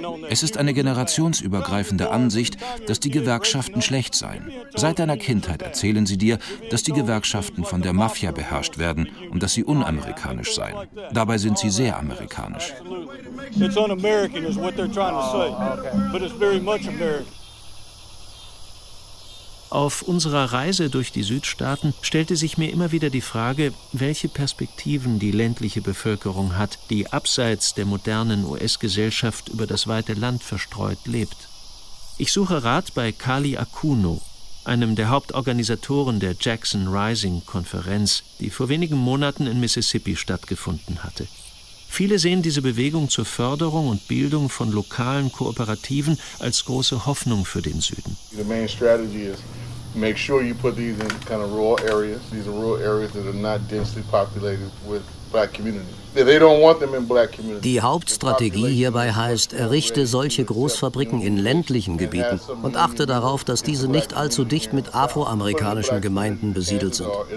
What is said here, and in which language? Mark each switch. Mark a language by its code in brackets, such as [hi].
[de] Es ist eine generationsübergreifende Ansicht, dass die Gewerkschaften schlecht seien. Seit deiner Kindheit erzählen sie dir, dass die Gewerkschaften von der Mafia beherrscht werden und dass sie unamerikanisch seien. Dabei sind sie sehr amerikanisch. [en] It's un-American is what they're trying to say, but it's very much American. [de] Auf unserer Reise durch die Südstaaten stellte sich mir immer wieder die Frage, welche Perspektiven die ländliche Bevölkerung hat, die abseits der modernen US-Gesellschaft über das weite Land verstreut lebt. Ich suche Rat bei Kali Akuno, einem der Hauptorganisatoren der Jackson Rising-Konferenz, die vor wenigen Monaten in Mississippi stattgefunden hatte. Viele sehen diese Bewegung zur Förderung und Bildung von lokalen Kooperativen als große Hoffnung für den Süden. [en] The main strategy is make sure you put these in kind of rural areas. These are rural areas that are not densely populated with black communities. [de] Die Hauptstrategie hierbei heißt, errichte solche Großfabriken in ländlichen Gebieten und achte darauf, dass diese nicht allzu dicht mit afroamerikanischen Gemeinden besiedelt sind.